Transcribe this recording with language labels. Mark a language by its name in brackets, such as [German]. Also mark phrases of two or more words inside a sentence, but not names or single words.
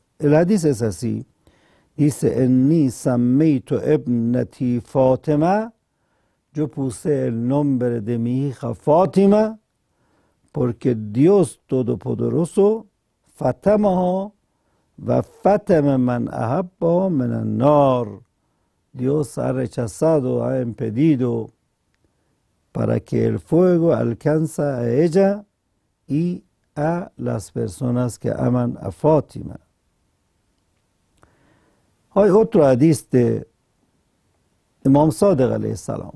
[Spanish] El hadith es así, dice: [Arabic] إني سميت ابنتي [Spanish] Fátima, yo puse el nombre de mi hija Fátima porque Dios Todopoderoso [Arabic] فطمها وفطم من أحبها من النار. [Spanish] Dios ha rechazado, ha impedido para que el fuego alcance a ella y a las personas que aman a Fátima. Hay otro hadith de Imam Sadiq [Arabic] عليه السلام.